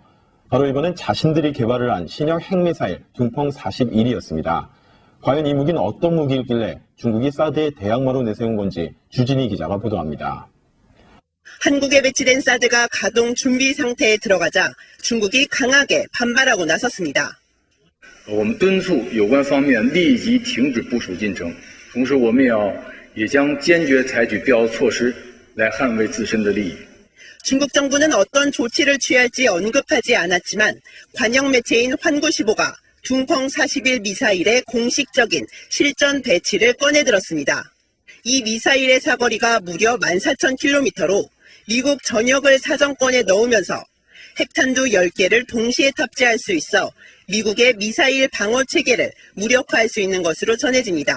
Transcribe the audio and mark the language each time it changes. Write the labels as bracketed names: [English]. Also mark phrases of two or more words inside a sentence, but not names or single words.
[Korean] 바로 이번엔 자신들이 개발을 한 신형 핵미사일 둥펑 41이었습니다. 과연 이 무기는 어떤 무기일길래 중국이 사드에 대항마로 내세운 건지 주진희 기자가 보도합니다. 한국에 배치된 사드가 가동 준비 상태에 들어가자 중국이 강하게 반발하고 나섰습니다. [Chinese] 我们敦促有关方面立即停止部署进程，同时我们也将坚决采取必要措施来捍卫自身的利益。 [Korean] 중국 정부는 어떤 조치를 취할지 언급하지 않았지만 관영 매체인 환구시보가 둥펑 41 미사일의 공식적인 실전 배치를 꺼내들었습니다. 이 미사일의 사거리가 무려 14,000km로 미국 전역을 사정권에 넣으면서 핵탄두 10개를 동시에 탑재할 수 있어 미국의 미사일 방어 체계를 무력화할 수 있는 것으로 전해집니다.